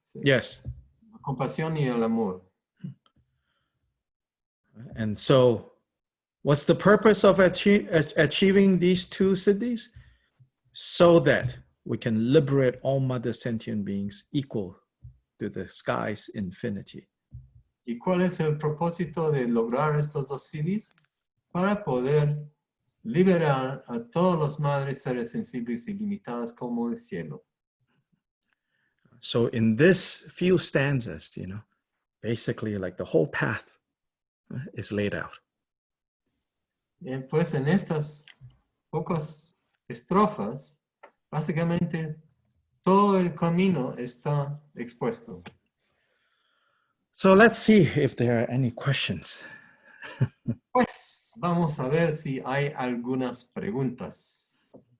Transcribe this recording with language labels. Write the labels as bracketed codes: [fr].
[es] Sí. [en] Yes. [es] La compasión y el amor. [en] And so, what's the purpose of achieving these two siddhis? So that we can liberate all mother sentient beings equal to the sky's infinity. [es] ¿Y cuál es el propósito de lograr estos dos siddhis? Para poder liberar a todos los madres seres sensibles y limitados como el cielo. [en] So in this few stanzas, basically like the whole path is laid out. [es] Pues en estas pocas estrofas, básicamente todo el camino está expuesto. [en] So let's see if there are any questions. [es] Pues vamos a ver si hay algunas preguntas.